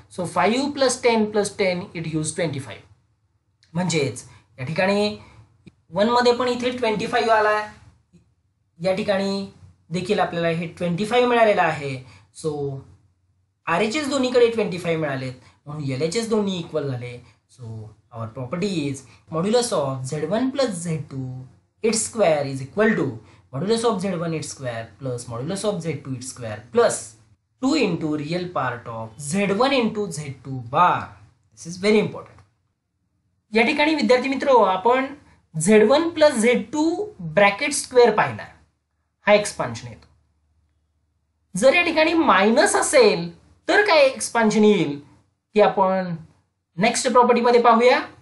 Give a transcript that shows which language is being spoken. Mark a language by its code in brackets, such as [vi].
[mr] So 5 plus 10 it gives 25. म्हणजेच या ठिकाणी 1 मध्ये पण इथे 25 आला, या ठिकाणी देखील आपल्याला हे 25 मिळालेलं आहे. सो RHS दोन्हीकडे 25 मिळालेत, म्हणून LHS दोन्ही इक्वल झाले. [en] So our property is modulus of Z1 plus Z2 its square is equal to modulus of Z1 its square plus modulus of Z2 its square plus 2 into real part of Z1 into Z2 bar. This is very important. [mr] या ठिकाणी विद्यार्थी मित्र आपण Z1 plus Z2 bracket square पाहिला, हा expansion येतो. जर या ठिकाणी मायनस असेल तर काय एक्सपान्शन येईल ते आपण नेक्स्ट प्रॉपर्टीमध्ये पाहूया.